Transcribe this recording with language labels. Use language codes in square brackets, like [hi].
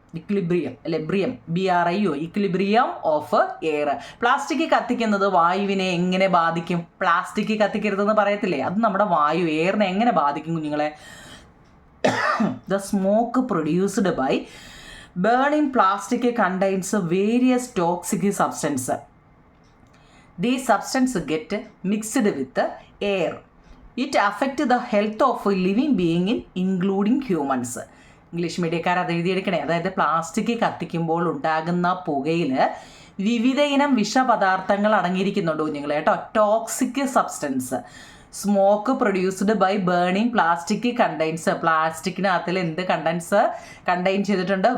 [en] Equilibrium അല്ലെ, BRIO, equilibrium of air. [ml] Plastic കത്തിക്കുന്നത് വായുവിനെ എങ്ങനെ ബാധിക്കും? പ്ലാസ്റ്റിക് കത്തിക്കരുതെന്ന് പറയത്തില്ലേ, അത് നമ്മുടെ വായു എയറിനെ എങ്ങനെ ബാധിക്കും കുഞ്ഞുങ്ങളെ? [en] The smoke produced by burning plastic contains various toxic substances. These substances get mixed with air. It affects the health of living beings including humans. [ml] English മീഡിയക്കാർ അത് എഴുതിയെടുക്കണേ. അതായത് പ്ലാസ്റ്റിക് കത്തിക്കുമ്പോൾ ഉണ്ടാകുന്ന പുകയിൽ വിവിധ ഇനം വിഷപദാർത്ഥങ്ങൾ അടങ്ങിയിരിക്കുന്നുണ്ട് കുഞ്ഞുങ്ങളെ കേട്ടോ. [en] Toxic substance. Smoke produced by burning plastic contains. [ml] പ്ലാസ്റ്റിക്കിനകത്തിൽ എന്ത് contain ചെയ്തിട്ടുണ്ട്?